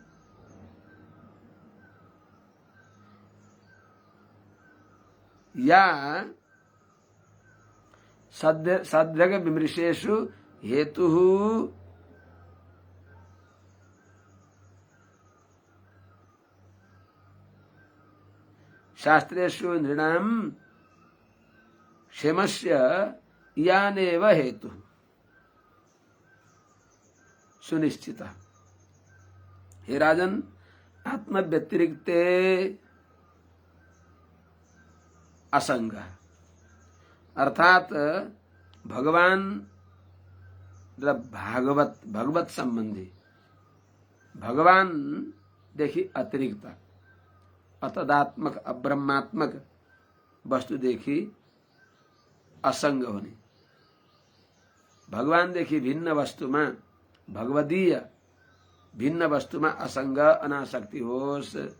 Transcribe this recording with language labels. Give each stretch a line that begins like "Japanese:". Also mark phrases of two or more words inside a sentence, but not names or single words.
Sanskrit: या सद्भग विमृशेषु हेतुः शास्त्रेषु नृणाम क्षेमस्य यानेव हेतु सुनिश्चित। हे राजन, आत्म व्यतिरिक्ते असंग अर्थात
Nepali: भगवान र भगवत सम्बन्धी भगवान देखि अतिरिक्त अतदात्मक अब्रह्मात्मक वस्तुदेखि असंग हुने, भगवानदेखि भिन्न वस्तुमा भगवदीय भिन्न वस्तुमा असंग अनासक्ति होस्।